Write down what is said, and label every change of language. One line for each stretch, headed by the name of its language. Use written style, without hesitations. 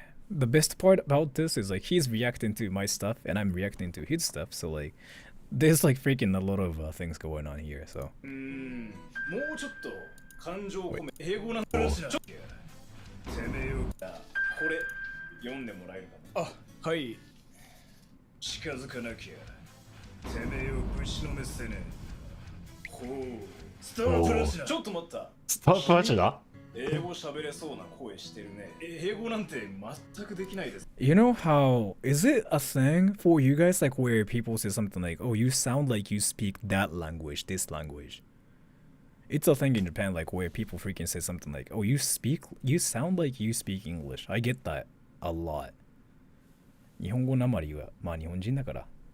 English: The best part about this is like he's reacting to my stuff and I'm reacting to his stuff, so like there's like freaking a lot of things going on here. So.
Japanese: もうちょっと感情込め英語なんだしな。てめえよ。これ読んでもらえるかな。あ、はい。近づかなきゃ。てめえよぶちのめせね。ほう。スタープラチナ。ちょっと待った。スタープラチナ？英語喋れそうな声してるね。英語なんて全くできないです。
English: You know how is it a thing for you guys like where people say something like, "Oh, you sound like you speak that language, this language." It's a thing in Japan like where people freaking say something like, "Oh, you sound like you speak English." I get that a lot.
Japanese: 日本語なまりはまあ日本人だから。